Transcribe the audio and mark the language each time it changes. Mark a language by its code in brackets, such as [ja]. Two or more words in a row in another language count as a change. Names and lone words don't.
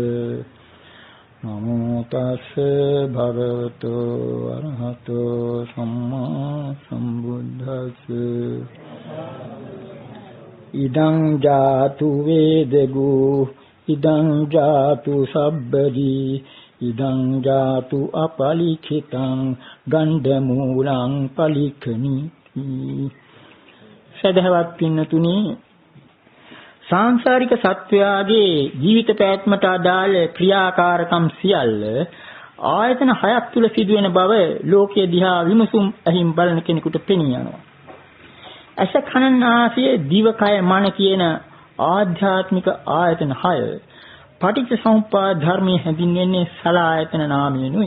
[pi] නමෝ තස්ස භගවතෝ අරහතෝ සම්මා සම්බුද්දස්ස ඉදං ජාතු වේදගු ඉදං ජාතු සබ්බදී ඉදං ජාතු අපලිඛිතං ගණ්ඩමූලං පලිඛනිති [si] සදහවත් පින්නතුනි සාංශාරික සත්වයාගේ ජීවිත පැවැත්මට අදාළ ක්‍රියාකාරකම් සියල්ල ආයතන හයක් තුල සිදුවෙන බව ලෝකයේ දිහා විමසුම් ඇහිම් බලන කෙනෙකුට පෙනී යනවා. ඇස කන නාසය දිව කය මන කියන ආධ්‍යාත්මික ආයතන 6 පටිච්චසමුප්පාද ධර්මයේ හැඳින්වෙන්නේ සලආයතන නාමයෙන්ුයි.